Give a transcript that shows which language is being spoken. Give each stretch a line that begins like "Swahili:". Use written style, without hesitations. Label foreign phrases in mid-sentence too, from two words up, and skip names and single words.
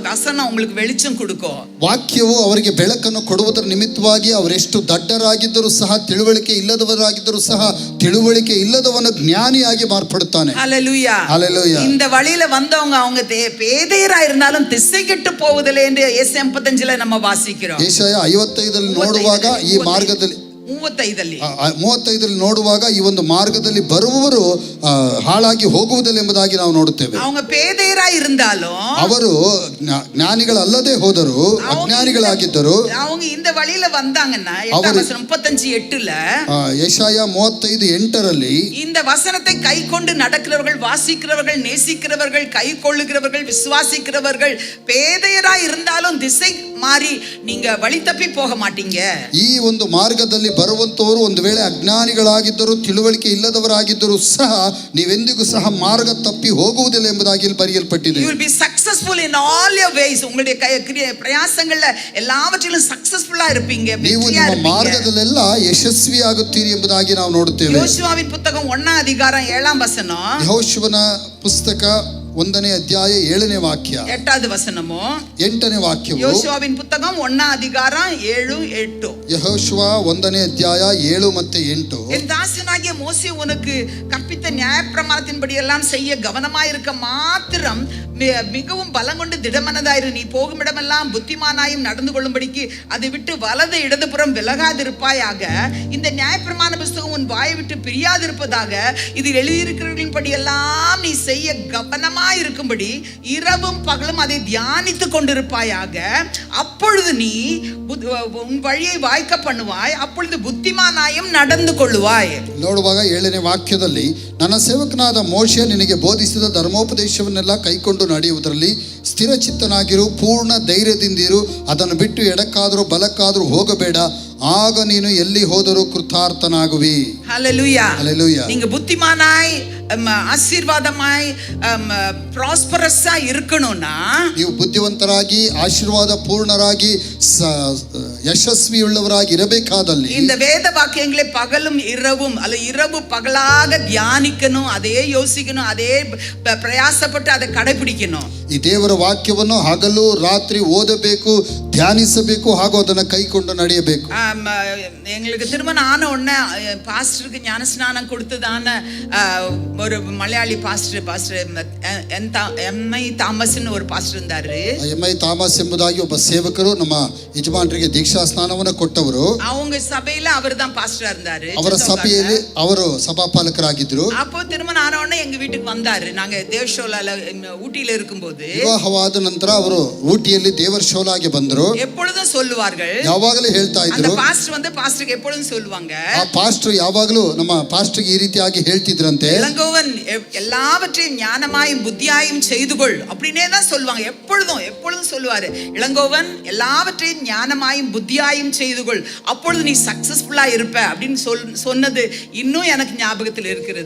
Tamil: வசனம் அவங்களுக்கு வெளிச்சம் கொடுக்கும்.
Kannada: ವಾಕ್ಯವು ಅವರಿಗೆ ಬೆಳಕನ್ನು ಕೊಡುವುದರ ನಿಮಿತ್ತವಾಗಿ ಅವರೆಷ್ಟು ದಡ್ಡರಾಗಿದ್ದರೂ ಸಹ, ತಿಳುವಳಿಕೆ ಇಲ್ಲದವರಾಗಿದ್ದರೂ ಸಹ, ತಿಳುವಳಿಕೆ ಇಲ್ಲದವನು ಜ್ಞಾನಿಯಾಗಿ ಮಾರ್ಪಡುತ್ತಾನೆ.
Tamil: ஹல்லேலூயா. ஹல்லேலூயா. இந்த வழியில வந்தவங்க அவங்க பேதையரா இருந்தாலும் திசை கெட்டு போவதில்லை என்று ஏசாயா 35ல நம்ம வாசிக்கிறோம்.
Kannada: ಏಷಯ 55ರಲ್ಲಿ ನೋಡುವಾಗ ಈ ಮಾರ್ಗದಲ್ಲಿ 35ರಲ್ಲಿ ನೋಡುವಾಗ ಈ ಒಂದು ಮಾರ್ಗದಲ್ಲಿ ಬರುವವರು ಹಾಳಾಗಿ ಹೋಗುವುದಿಲ್ಲ ಎಂಬುದಾಗಿ ನಾವು ನೋಡುತ್ತೇವೆ.
Tamil: அவங்க பேதையரா இருந்தாலும்,
Kannada: ಅವರು ಜ್ಞಾನಿಗಳಲ್ಲದೆ ಹೋದರು, ಅಜ್ಞಾನಿಗಳಾಗಿದ್ದರು.
Tamil: அவங்க இந்த வழியில வந்தாங்கன்னா 35:8ல
Kannada: ಯೆಶಾಯ 35:8ರಲ್ಲಿ
Tamil: இந்த வசனத்தை கை கொண்டு நடக்கிறவர்கள், வாசிக்கிறவர்கள், நேசிக்கிறவர்கள், கை கொள்ளுகிறவர்கள், விசுவாசிக்கிறவர்கள் பேதையரா இருந்தாலும் திசை மாறி நீங்க வழி தப்பி போக மாட்டீங்க.
Kannada: ಈ ಒಂದು ಮಾರ್ಗದಲ್ಲಿ ಬರುವಂತವರು ಒಂದು ವೇಳೆ ಅಜ್ಞಾನಿಗಳಾಗಿದ್ದರು, ತಿಳುವಳಿಕೆ ಇಲ್ಲದವರಾಗಿದ್ದರೂ ಸಹ ನೀವೆಂದಿಗೂ ಸಹ ಮಾರ್ಗ ತಪ್ಪಿ ಹೋಗುವುದಿಲ್ಲ ಎಂಬುದಾಗಿ ಇಲ್ಲಿ ಬರೆಯಲ್ಪಟ್ಟಿದೆ.
English: You will be successful in all your ways.
Tamil: உங்களுடைய பிரயாசங்கள்ல எல்லாவற்றிலும் சக்சஸ்ஃபுல்லா இருப்பீங்க.
Kannada: ನೀವು ನಿಮ್ಮ ಮಾರ್ಗದಲ್ಲೆಲ್ಲ ಯಶಸ್ವಿಯಾಗುತ್ತೀರಿ ಎಂಬುದಾಗಿ ನಾವು ನೋಡುತ್ತೇವೆ.
Tamil: யோசுவாவின் புத்தகம் 1ஆம் அதிகாரம் 7ஆம் வசனம்.
Kannada: ಯೆಹೋಶುವನ ಪುಸ್ತಕ 1ನೇ ಅಧ್ಯಾಯ 7ನೇ ವಾಕ್ಯ,
Tamil: 8வது வசனமோ
Kannada: 8ನೇ ವಾಕ್ಯವು.
Tamil: யோசுவாவின் புத்தகம் 1ஆம் அதிகாரம் 7 8.
Kannada: ಯೆಹೋಶುವ 1ನೇ ಅಧ್ಯಾಯ 7 ಮತ್ತು 8.
Tamil: என் தாசனாகிய மோசே உனக்கு கற்பித்த நியாயப்பிரமாணத்தின்படி எல்லாம் செய்ய கவனமாயிருக்க மாத்திரம் மிகவும் பலம் கொண்டு திடமனதாயிரு. நீ போகும் இடமெல்லாம் புத்திமானாயும் நடந்து கொள்ளும்படிக்கு அதை விட்டு வலது இடதுபுறம் விலகாதிருப்பாயாக. இந்த நியாயப்பிரமாண புஸ்தகம் உன் வாயை விட்டு பிரியாதிருப்பதாக. இதில் எழுதியிருக்கிறவர்களின் படி எல்லாம் நீ செய்ய கவனமாயிருக்கும்படி இரவும் பகலும் அதை தியானித்துக் கொண்டிருப்பாயாக. அப்பொழுது நீ உன் வழியை வாய்க்க பண்ணுவாய், அப்பொழுது புத்திமானாயும் நடந்து கொள்ளுவாய்.
Kannada: ನೋಡುವಾಗ 7ನೇ ವಾಕ್ಯದಲ್ಲಿ, ನನ್ನ ಸೇವಕನಾದ ಮೋಶೆ ನಿನಗೆ ಬೋಧಿಸಿದ ಧರ್ಮೋಪದೇಶವನ್ನೆಲ್ಲ ಕೈಕೊಂಡು ನಡೆಯುವುದರಲ್ಲಿ ಸ್ಥಿರಚಿತ್ತನಾಗಿರು, ಪೂರ್ಣ ಧೈರ್ಯದಿಂದಿರು, ಅದನ್ನು ಬಿಟ್ಟು ಎಡಕ್ಕಾದರೂ ಬಲಕ್ಕಾದರೂ ಹೋಗಬೇಡ, ಆಗ ನೀನು ಎಲ್ಲಿ ಹೋದರೂ ಕೃತಾರ್ಥನಾಗುವಿ.
Tamil: ஹல்லேலூயா. ஹல்லேலூயா. நீங்க புத்திமானாய், ஆசீர்வாதமாய், ಪ್ರಾಸ್ಪರಸ್ஸா இருக்கணும்னா,
Kannada: ನೀವು ಬುದ್ಧಿವಂತರಾಗಿ ಆಶೀರ್ವಾದ ಪೂರ್ಣರಾಗಿ ಯಶಸ್ವಿಯುಳ್ಳವರಾಗಿ ಇರಬೇಕಾದಲ್ಲಿ
Tamil: இந்த வேத வாக்கியங்களை பகலும் இரவும் அல்ல இரவு பகலாக தியானிக்கணும், அதே யோசிக்கணும், அதே பிரயாசப்பட்டு அதை கடைபிடிக்கணும்.
Kannada: ಈ ದೇವರ ವಾಕ್ಯವನ್ನು ಹಗಲು ರಾತ್ರಿ ಓದಬೇಕು, ಧ್ಯಾನಿಸಬೇಕು, ಹಾಗೂ ಅದನ್ನು ಕೈಕೊಂಡು ನಡೆಯಬೇಕು.
Tamil: எங்களுக்கு திருமணம் ஆன உடனே பாஸ்டருக்கு ஞானஸ்நானம் கொடுத்ததான ஒரு மலையாளி பாஸ்டர் எம்ஐ தாமஸ்னு ஒரு பாஸ்டர் இருந்தாரு.
Kannada: எம்ஐ தாமஸ் ಎಂಬುದಾಗಿ ಒಬ್ಬ ಸೇವಕರು ನಮ್ಮ ಯಜಮಾನರಿಗೆ ದೀಕ್ಷಾ ಸ್ನಾನವನ್ನು ಕೊಟ್ಟವರು.
Tamil: அவங்க சபையில அவர்தான் பாஸ்டரா இருந்தாரு.
Kannada: ಅವರ ಸಭೆಯಲ್ಲಿ ಅವರು ಸಭಾಪಾಲಕರಾಗಿದ್ರು.
Tamil: அப்போ திருமணம் ஆன உடனே எங்க வீட்டுக்கு வந்தாரு. நாங்க தேவஷோலால ஊட்டியில இருக்கும்போது போது
Kannada: ವಿವಾಹವಾದ ನಂತರ ಅವರು ಊಟಿಯಲ್ಲಿ ದೇವರ ಶೋಲಾಗಿ ಬಂದರು.
Tamil: எப்பொழுதும் சொல்லுவார்கள்,
Kannada: ಯಾವಾಗಲೂ ಹೇಳ್ತಾ
Tamil: அந்த
Kannada: ಇದ್ರು.
Tamil: பாஸ்டர் வந்து பாஸ்டருக்கு எப்பொழுதும் சொல்லுவாங்க,
Kannada: ಆ ಪಾಸ್ಟರ್ ಯಾವಾಗಲೂ ನಮ್ಮ ಪಾಸ್ಟರ್ಗೆ ಈ ರೀತಿಯಾಗಿ ಹೇಳ್ತಿದ್ರಂತೆ,
Tamil: இளங்கோவன் எல்லாவற்றையும் ஞானமாயும் புத்தியாயும் செய்துகொள் அப்படின்னே தான் சொல்லுவாங்க. எப்பொழுதும் சொல்லுவாரு, இளங்கோவன் எல்லாவற்றையும் ஞானமாயும் புத்தியாயும் செய்துகொள், அப்பொழுது நீ சக்சஸ்ஃபுல்லா இருப்ப அப்படின்னு சொன்னது இன்னும் எனக்கு ஞாபகத்தில் இருக்கிறது.